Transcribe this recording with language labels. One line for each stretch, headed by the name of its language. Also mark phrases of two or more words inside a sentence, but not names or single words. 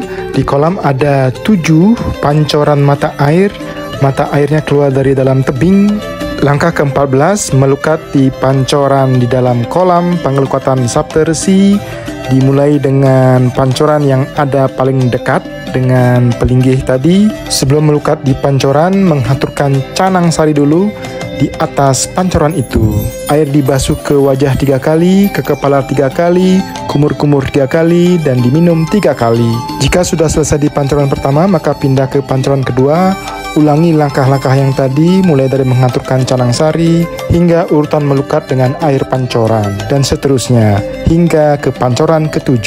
Indonesian: Di kolam ada 7 pancoran mata air. Mata airnya keluar dari dalam tebing. Langkah ke-14 melukat di pancoran di dalam kolam pengelukatan Saptersi. Dimulai dengan pancoran yang ada paling dekat dengan pelinggih tadi. Sebelum melukat di pancoran, mengaturkan canang sari dulu di atas pancoran itu. Air dibasuh ke wajah 3 kali, ke kepala 3 kali, kumur-kumur 3 kali, dan diminum 3 kali. Jika sudah selesai di pancoran pertama, maka pindah ke pancoran kedua. Ulangi langkah-langkah yang tadi, mulai dari mengaturkan canang sari hingga urutan melukat dengan air pancoran, dan seterusnya hingga ke pancoran ke-7.